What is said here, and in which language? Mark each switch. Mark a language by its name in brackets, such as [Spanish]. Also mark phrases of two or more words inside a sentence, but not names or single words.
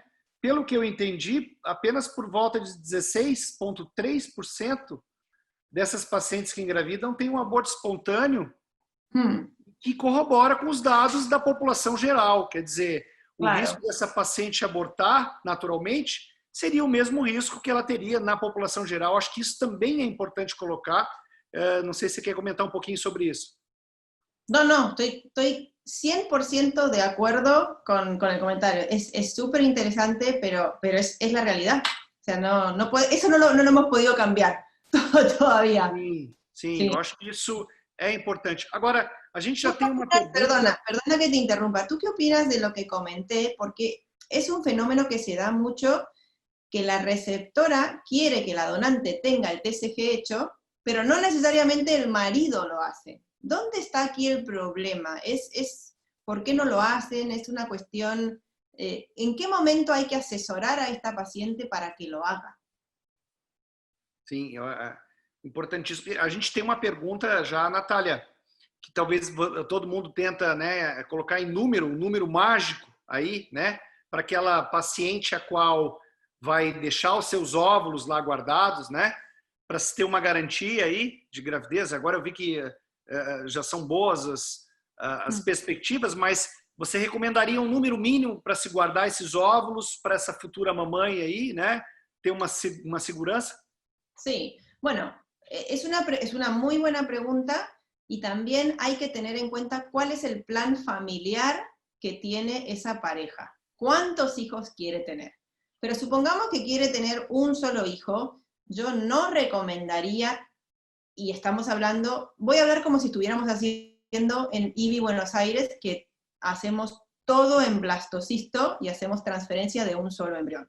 [Portuguese] Pelo que eu entendi, apenas por volta de 16,3% dessas pacientes que engravidam têm um aborto espontâneo que corrobora com os dados da população geral. Quer dizer, o risco dessa paciente abortar naturalmente seria o mesmo risco que ela teria na população geral. Acho que isso também é importante colocar. Não sei se você quer comentar um pouquinho sobre isso. [Spanish] No, estoy 100% de acuerdo con el comentario. Es súper interesante, pero es la realidad. O sea, no puede, eso no lo hemos podido cambiar todavía. [Portuguese] Sim, eu acho que isso é importante. Agora, a gente já tem uma pergunta... [Spanish] Perdona que te interrumpa. ¿Tú qué opinas de lo que comenté? Porque es un fenómeno que se da mucho, que la receptora quiere que la donante tenga el TCG hecho, pero no necesariamente el marido lo hace. ¿Dónde está aquí el problema? ¿Por qué no lo hacen? ¿Es una cuestión... ¿En qué momento hay que asesorar a esta paciente para que lo haga? [Portuguese] Sim, importantíssimo. A gente tem uma pergunta já, Natália, que talvez todo mundo tenta, né, colocar em número, um número mágico aí, né, para aquela paciente a qual vai deixar os seus óvulos lá guardados, né, para se ter uma garantia aí de gravidez. Agora eu vi que já são boas as perspectivas, mas você recomendaria um número mínimo para se guardar esses óvulos para essa futura mamãe aí, né, ter uma segurança? [Spanish] Sí, bueno, es una muy buena pregunta, y también hay que tener en cuenta cuál es el plan familiar que tiene esa pareja. ¿Cuántos hijos quiere tener? Pero supongamos que quiere tener un solo hijo, yo no recomendaría y estamos hablando, voy a hablar como si estuviéramos haciendo en IBI Buenos Aires, que hacemos todo en blastocisto y hacemos transferencia de un solo embrión.